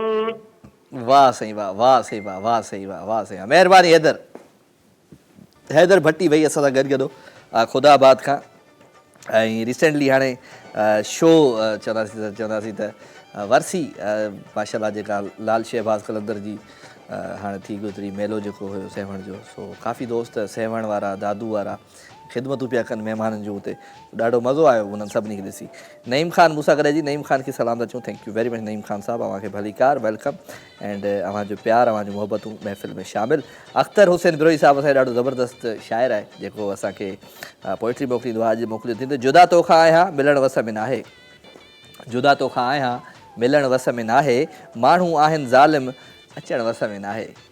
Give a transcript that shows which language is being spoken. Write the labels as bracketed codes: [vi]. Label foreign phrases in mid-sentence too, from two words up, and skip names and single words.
[sd] वाह साईं वाह वाह साईं वाह वाह साईं वाह वाह साईं वाह महिरबानी हैदर भट्टी भई असां सां गॾु गॾो ख़ुदाबाद खां ऐं रिसेंटली हाणे शो चवंदासीं त वरसी माशाल्लाह जेका लाल शहबाज़ कलंदर जी हाणे थी गुज़री मेलो जेको हुयो सेवण जो सो काफ़ी दोस्त सेवण वारा दादू वारा ख़िदमतूं पिया कनि महिमाननि जूं हुते ॾाढो मज़ो आयो उन्हनि सभिनी खे ॾिसी नईम ख़ान मूंसां गॾु जी नईम ख़ान खे सलाम था चऊं [en] thank you very much [sd] नईम ख़ान साहिबु अव्हांखे भलीकार [en] welcome and [sd] अव्हांजो प्यार अव्हांजूं मुहबतूं महफ़िल में शामिलु अख़्तर हुसैन बिरोही साहिबु असांजो ॾाढो ज़बरदस्त शाइर आहे जेको असांखे पोइट्री मोकिलींदो आहे अॼु मोकिलियो थींदो जुदा तोखां आहियां मिलणु वस में नाहे जुदा तोखां आहियां मिलणु वस में नाहे माण्हू आहिनि ज़ालिम अचणु वस में नाहे